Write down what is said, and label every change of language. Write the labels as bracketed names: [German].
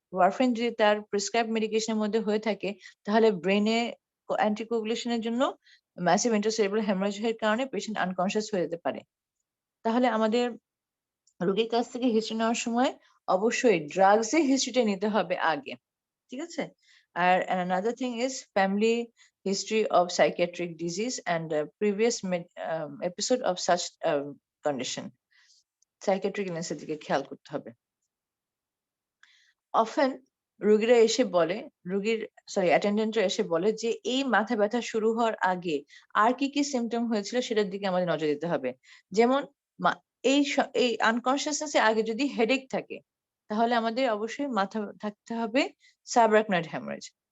[Bangla] Warfarin যদি তার prescribe মেডিকেশনের মধ্যে হয়ে থাকে, তাহলে ব্রেনে অ্যান্টিকোগুলেশনের জন্য ম্যাসিভ ইন্ট্রাসেরেব্রাল হেমারেজের কারণে পেশেন্ট আনকনশিয়াস হয়ে যেতে পারে। তাহলে আমাদের রোগীর কাছ থেকে হিস্ট্রি নেওয়ার সময় অবশ্যই ড্রাগস এর হিস্ট্রিটা নিতে হবে আগে, ঠিক আছে? [English] আর another thing is family history of psychiatric disease and previous episode of such condition. [Bangla] Psychiatric illness এর দিকে খেয়াল করতে হবে। Often রোগীরা এসে বলে, অ্যাটেন্ডেন্টরা এসে বলে যে এই মাথা ব্যথা শুরু হওয়ার আগে আর কি কি সিমটম হয়েছিল সেটার দিকে আমাদের নজর দিতে হবে। যেমন এই আনকনশিয়াসনেস এর আগে যদি হেডেক থাকে, তাহলে আমাদের অবশ্যই মাথা থাকতে হবে সাবআরাকনয়েড হ্যামারেজ।